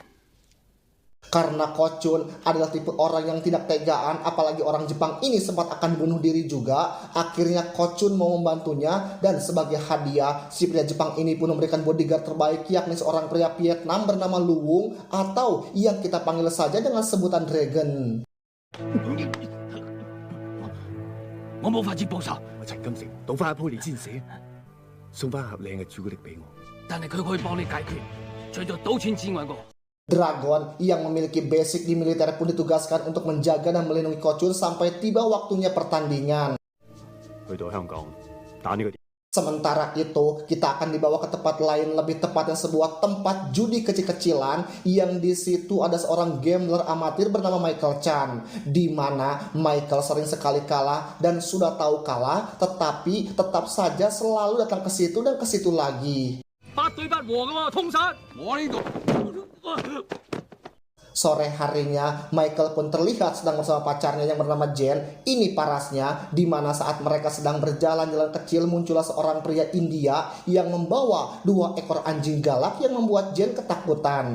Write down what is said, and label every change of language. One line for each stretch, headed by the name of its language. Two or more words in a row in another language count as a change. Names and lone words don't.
Indonesian: Karena Ko-chun adalah tipe orang yang tidak tegaan, apalagi orang Jepang ini sempat akan bunuh diri juga, akhirnya Ko-chun mau membantunya, dan sebagai hadiah si pria Jepang ini pun memberikan bodyguard terbaik, yakni seorang pria Vietnam bernama Lu Wung, atau yang kita panggil saja dengan sebutan Dragon.
Cantonese: 我冇法子報仇。陳金城倒翻一鋪你先死，送翻盒靚嘅朱古力俾我。但係佢可以幫你解決除咗賭錢之外個。
Indonesian: Dragon yang memiliki basic di militer pun ditugaskan untuk menjaga dan melindungi Ko-chun sampai tiba waktunya pertandingan. Sementara itu, kita akan dibawa ke tempat lain, lebih tepatnya sebuah tempat judi kecil-kecilan, yang di situ ada seorang gambler amatir bernama Michael Chan, di mana Michael sering sekali kalah dan sudah tahu kalah, tetapi tetap saja selalu datang ke situ dan ke situ lagi.
Cantonese: 8 對8和㗎喎，通殺！我呢度。
Indonesian: Sore harinya, Michael pun terlihat sedang bersama pacarnya yang bernama Jen. Ini parasnya, di mana saat mereka sedang berjalan-jalan kecil, muncullah seorang pria India yang membawa 2 ekor anjing galak yang membuat Jen ketakutan.